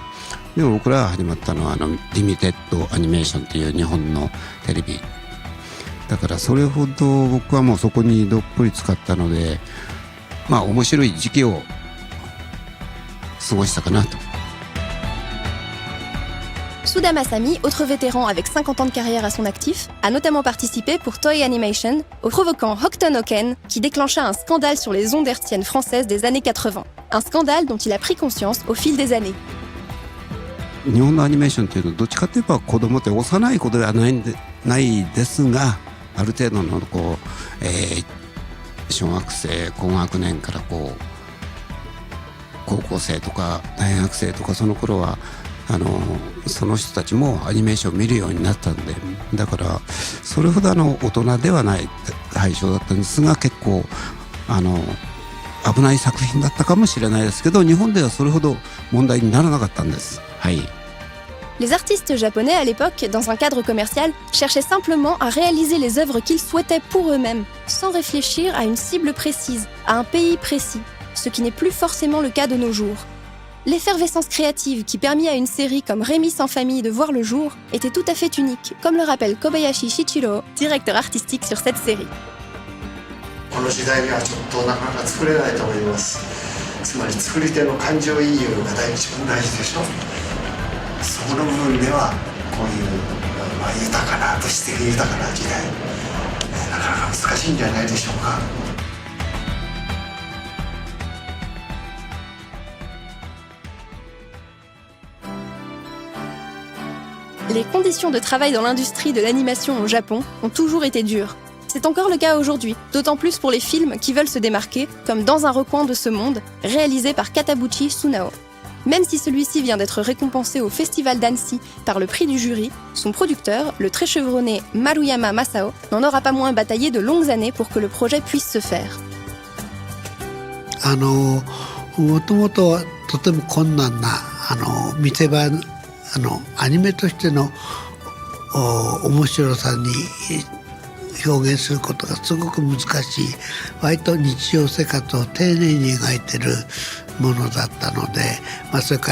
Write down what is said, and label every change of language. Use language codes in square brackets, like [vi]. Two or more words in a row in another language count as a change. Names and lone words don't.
[ja] でも僕らが始まったのはリミテッドアニメーションっていう日本のテレビだからそれほど僕はもうそこにどっぷり使ったので面白い時期を過ごしたかなと。 [fr] Suda Masami, autre vétéran avec 50 ans de carrière à son actif, a notamment participé pour Toei Animation au provoquant Hokuto no Ken qui déclencha un scandale sur les ondes hertziennes françaises des années 80. Un scandale dont il a pris conscience au fil des années. [ja] 日本のアニメーションっていうのはどっちかといえば子供って幼い子ではないですが、ある程度のこう、小学生高学年からこう高校生とか大学生とかその頃はその人たちもアニメーションを見るようになったんで、だからそれほど大人ではない対象だったんですが、結構危ない作品だったかもしれないですけど、日本ではそれほど問題にならなかったんです。はい。 [fr] Les artistes japonais à l'époque, dans un cadre commercial, cherchaient simplement à réaliser les œuvres qu'ils souhaitaient pour eux-mêmes, sans réfléchir à une cible précise, à un pays précis, ce qui n'est plus forcément le cas de nos jours. L'effervescence créative qui permit à une série comme Rémi sans famille de voir le jour était tout à fait unique, comme le rappelle Kobayashi Shichiro, directeur artistique sur cette série. [ja] この時代にはちょっとなかなか作れないと思います。つまり作り手の感情移入が一番大事でしょ。そこの部分ではこういう、豊かな物質的に豊かな時代、なかなか難しいんじゃないでしょうか。 [fr] Les conditions de travail dans l'industrie de l'animation au Japon ont toujours été dures. C'est encore le cas aujourd'hui, d'autant plus pour les films qui veulent se démarquer, comme Dans un recoin de ce monde, réalisé par Katabuchi Sunao. Même si celui-ci vient d'être récompensé au Festival d'Annecy par le prix du jury, son producteur, le très chevronné Maruyama Masao, n'en aura pas moins bataillé de longues années pour que le projet puisse se faire. [ja] もともととても困難な見せ場アニメとしての面白さに表現することがすごく難しい、割と日常生活を丁寧に描いてるものだったので、それ